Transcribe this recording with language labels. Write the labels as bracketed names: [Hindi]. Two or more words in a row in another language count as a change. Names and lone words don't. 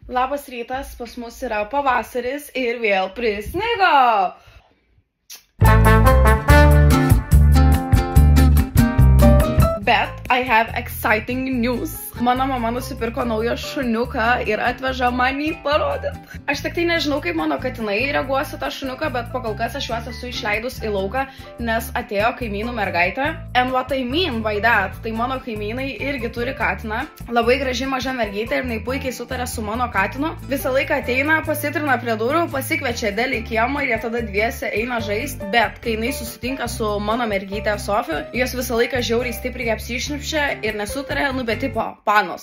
[Lithuanian] Labas rytas, pas mus yra pavasaris ir vėl prisnigo. [English] Bet I have exciting news. [Lithuanian] Mano mama nusipirko naują šuniuką ir atveža man jį parodyti. Aš tik tai nežinau, kaip mano katinai reaguos į tą šuniuką, bet pakol kas aš juos esu išleidus į lauką, nes atėjo kaimynų mergaitė. [English] And what I mean by that, [Lithuanian] tai mano kaimynai irgi turi katiną. Labai graži maža mergytė ir jinai puikiai sutarė su mano katinu. Visą laiką ateina, pasitrina prie durų, pasikviečia Delį į kiemą ir jie tada dviese eina žaisti. Bet kai jinai susitinka su mano mergytė Sofija, jos visą laiką žiauriai stipriai apsišnipščia ir nesutarė, nu bet tipo, panos.